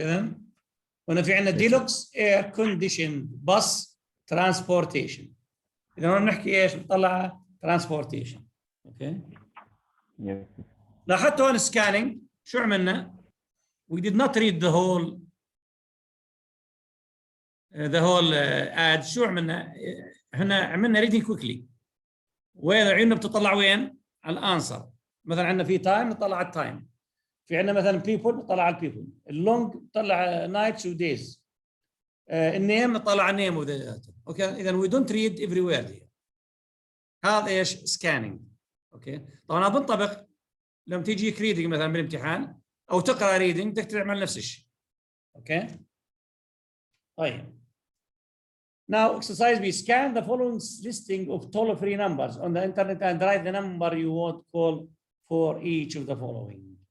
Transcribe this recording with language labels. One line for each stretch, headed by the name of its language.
Arabic: إذا هنا في عندنا
English: deluxe air conditioned bus transportation.
Arabic: إذا هون نحكي إيش؟ نطلع transportation.
English: Okay. Yes.
Arabic: لاحظت هون
English: scanning
Arabic: شو عملنا؟
English: We did not read the whole the whole ad.
Arabic: شو عملنا؟ احنا عملنا
English: reading quickly.
Arabic: وين عيوننا بتطلع وين؟ على الانسر. مثلا عندنا في تايم نطلع على التايم. في عندنا مثلا people نطلع على البيبل. اللونج نطلع نايتس ودايز. النيم نطلع على النيم وذاته.
English: Okay اذا we don't read everywhere here.
Arabic: هذا ايش؟ سكاننج. اوكي طبعا هذا بنطبق لما تيجيك ريدنج مثلا بالامتحان او تقرا ريدنج بدك تعمل نفس الشيء.
English: Okay طيب. Now exercise B. Scan the following listing of toll-free numbers on the internet and write the number you want call for each of the following.